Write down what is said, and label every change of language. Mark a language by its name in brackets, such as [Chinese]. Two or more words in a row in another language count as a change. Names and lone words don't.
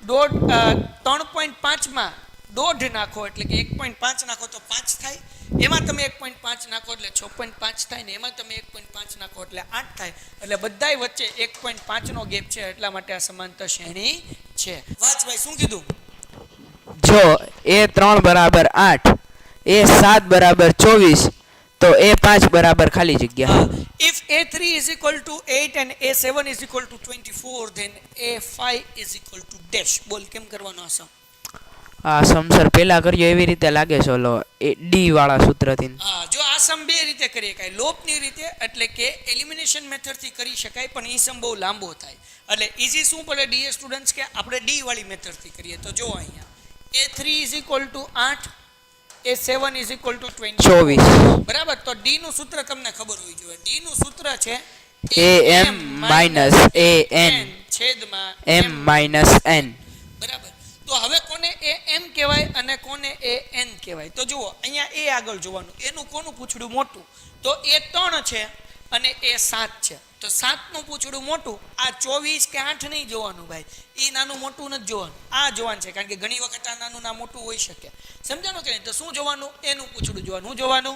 [Gujarati] 3.5 માં 1.5 નાખો એટલે કે 1.5 નાખો તો 5 થાય એમાં તમે 1.5 નાખો એટલે 6.5 થાય ને એમાં તમે 1.5 નાખો એટલે 8 થાય એટલે બધાય વચ્ચે 1.5 નો ગેપ છે એટલા માટે આ સમાંતર શ્રેણી છે વાંચ ભાઈ શું કીધું જો a3 બરાબર 8 a7 બરાબર 24 તો a5 બરાબર ખાલી જગ્યા [English] if a3 is equal to 8 and a7 is equal to 24 then a5 is equal to dash [Gujarati] બોલ કેમ કરવાનો આસમ આ સમસર પહેલા કર્યો એવી રીતે લાગે છે ઓલો ડી વાળા સૂત્રથી હા જો આસમ બે રીતે કરી શકાય લોપની રીતે એટલે કે [English] elimination method [Gujarati] થી કરી શકાય પણ ઈ સમ બહુ લાંબો થાય એટલે ઈઝી શું પડે ડીએ સ્ટુડન્ટ્સ કે આપણે ડી વાળી મેથડ થી કરીએ તો જો અહીંયા [English] a3 is equal to 8 a7 is equal to 24 [Gujarati] બરાબર તો d નું સૂત્ર તમને ખબર હોવી જોઈએ d નું સૂત્ર છે [English] am minus an [Gujarati] છેદમાં [English] m minus n [Gujarati] બરાબર તો હવે કોને am કહેવાય અને કોને an કહેવાય તો જુઓ અહીંયા a આગળ જોવાનું એનું કોનું પૂછડું મોટું તો a 3 છે અને a 7 છે તો 7 નું પૂછડું મોટું આ 24 કે 8 નહીં જોવાનું ભાઈ ઈ નાનું મોટું નથી જોવાનું આ જોવાનું છે કારણ કે ઘણી વખત આ નાનું ના મોટું હોઈ શકે સમજાણું કે નહીં તો શું જોવાનું એનું પૂછડું જોવાનું હું જોવાનું